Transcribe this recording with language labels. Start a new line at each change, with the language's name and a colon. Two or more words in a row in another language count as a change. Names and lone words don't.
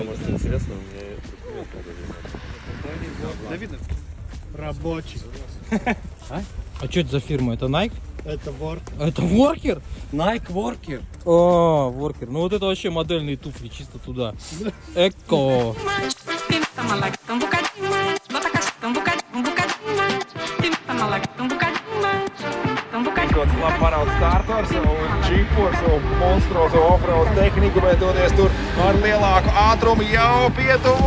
Russian: Может, интересно, у меня документ надо. Да видно. Рабочий. А что это за фирма? Это Nike? Это Worker. Это Worker? Nike Worker. О, Worker. Ну вот это вообще модельные туфли, чисто туда. Эко.
Latvian: Paraugs startu ar savu džipu, ar savu monstruozo offroad tehniku, bet doties tur ar lielāku ātrumu jau pietuvu.